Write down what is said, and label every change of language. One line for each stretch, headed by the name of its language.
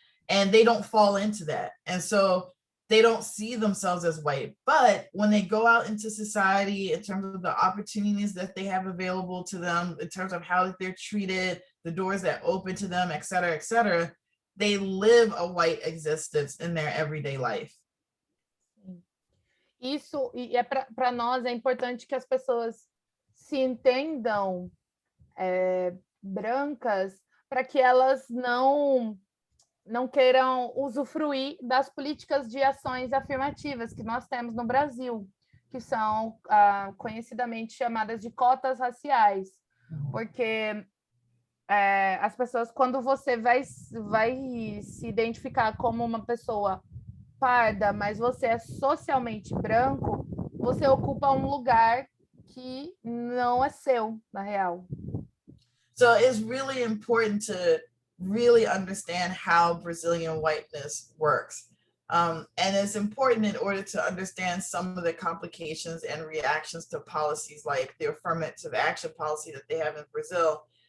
English: And they don't fall into that. And so they don't see themselves as white. But when they go out into society, in terms of the opportunities that they have available to them, in terms of how they're treated, the doors that open to them, et cetera, they live a white existence in their everyday life.
Portuguese: Isso, e para nós é importante que as pessoas se entendam brancas para que elas não queiram usufruir das políticas de ações afirmativas que nós temos no Brasil, que são conhecidamente chamadas de cotas raciais, porque as pessoas, quando você vai se identificar como uma pessoa parda, mas você é socialmente branco, você ocupa um lugar que não é seu, na real.
English: So it's really important to really understand how Brazilian whiteness works. And it's important in order to understand some of the complications and reactions to policies like the affirmative action policy that they have in Brazil.